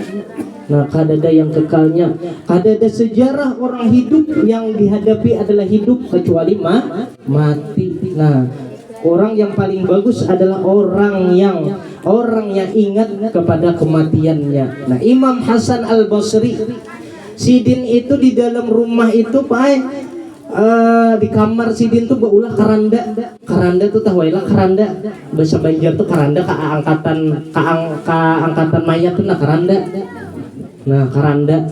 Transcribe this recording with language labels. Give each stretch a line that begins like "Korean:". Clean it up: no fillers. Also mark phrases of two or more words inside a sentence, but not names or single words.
Indonesian: Nah, kadada yang kekalnya, kadada sejarah orang hidup yang dihadapi adalah hidup kecuali mati. Nah, orang yang paling bagus adalah orang yang ingat kepada kematiannya. Nah,
Banjar: Imam Hasan Al-Basri, Sidin itu di dalam rumah itu Pak, di kamar Sidin tuh baulah karanda tuh tahuilah karanda, bahasa Banjar tuh karanda angkatan mayat tuh nah karanda. Nah, karanda.